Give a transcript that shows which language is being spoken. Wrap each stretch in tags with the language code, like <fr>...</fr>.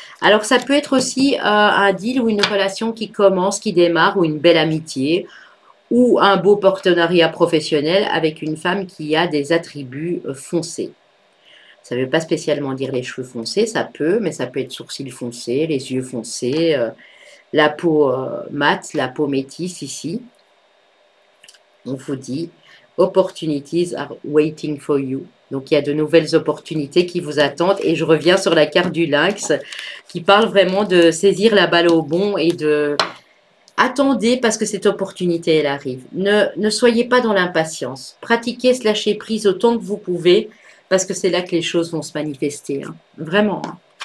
<fr>Alors ça peut être aussi un deal ou une relation qui commence, qui démarre, ou une belle amitié, ou un beau partenariat professionnel avec une femme qui a des attributs foncés. Ça ne veut pas spécialement dire les cheveux foncés, ça peut, mais ça peut être sourcils foncés, les yeux foncés, la peau mate, la peau métisse ici. On vous dit,</fr> <en>opportunities are waiting for you.</en> <fr>Donc, il y a de nouvelles opportunités qui vous attendent. Et je reviens sur la carte du lynx qui parle vraiment de saisir la balle au bond et de... Attendez parce que cette opportunité, elle arrive. Ne soyez pas dans l'impatience. Pratiquez ce lâcher prise autant que vous pouvez parce que c'est là que les choses vont se manifester. Hein. Vraiment. Hein.</fr>